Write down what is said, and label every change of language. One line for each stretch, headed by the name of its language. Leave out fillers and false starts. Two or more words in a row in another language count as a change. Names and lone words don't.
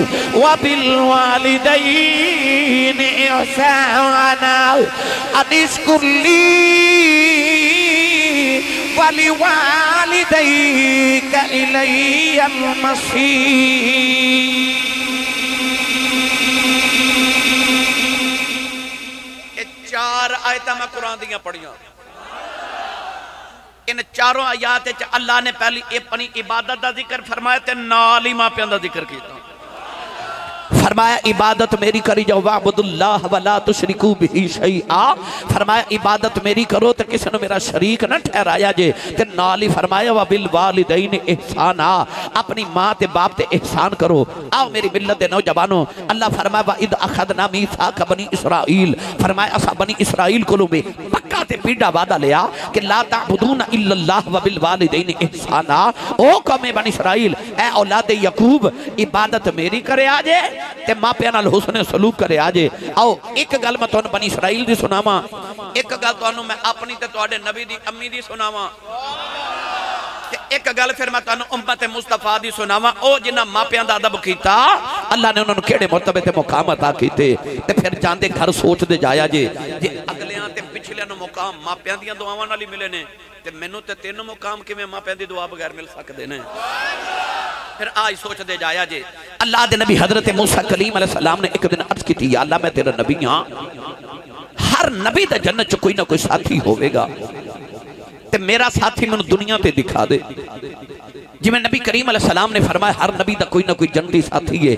Arabic: وَبِالْوَالِدَيْنِ إِحْسَانًا أَنِ اشْكُرْ لِي وَلِوَالِدَيْكَ إِلَيَّ الْمَصِيرُ۔
Punjabi: چار آیتاں میں قرآن دیاں پڑھیاں، ان چاروں آیات اللہ نے پہلی اپنی عبادت دا ذکر فرمایا تے نال ہی ماں پیاں دا ذکر کیتا۔ فرمایا عبادت میری کری جاؤ
Arabic: وَاعْبُدُوا اللَّهَ وَلَا تُشْرِكُوا بِهِ شَيْئًا،
Punjabi: فرمایا عبادت میری کرو تے کسی نے میرا شریک نہ ٹھہرایا جے، تے نال ہی فرمایا
Arabic: وَبِالْوَالِدَيْنِ إِحْسَانًا،
Punjabi: اپنی ماں تے باپ تے احسان کرو۔ آؤ میری ملت دے نوجوانوں، اللہ فرمایا
Arabic: وَإِذْ أَخَذْنَا مِيثَاقَ بَنِي إِسْرَائِيلَ،
Punjabi: فرمایا اسا بنی اسرائیل کو لوبے پکا تے پیڑا وعدہ لیا کہ
Arabic: لا تعبدون الا اللہ وبالوالدین احسانا۔
Punjabi: او قوم بنی اسرائیل اے اولاد یعقوب عبادت میری کرے آجے تے ماں پیاں نال حسن سلوک کرے آجے. آؤ ایک گل میں تانوں بنی اسرائیل دی سناواں, ایک گل تانوں میں اپنی تے تواڈے نبی دی امی دی سناواں, ایک گل پھر میں تانوں امت مصطفیٰ دی سناواں. او جنہاں ماپیاں دا ادب کیتا اللہ نے انہوں نے کیڑے مرتبے تے مقام عطا کیتے. تے پھر جاندے گھر سوچ دے جایا جے اگلیاں تے پچھلیاں نو مقام ماپیاں دیاں دعاواں نال ہی ملے نے تے مینوں تے تینوں مقام کیویں ماپیاں دی دعا بغیر مل سکدے نے. پھر آج سوچ دے جایا جے اللہ دے نبی حضرت موسیٰ کلیم علیہ السلام نے ایک دن عرض کی تھی یا اللہ میں تیرا نبی ہاں, ہر نبی دا جنت چ کوئی نہ کوئی ساتھی ہوئے گا تے میرا ساتھی میں دنیا تے دکھا دے. جی میں نبی کریم علیہ السلام نے فرمایا ہر نبی دا کوئی نہ کوئی جنتی ساتھی ہے.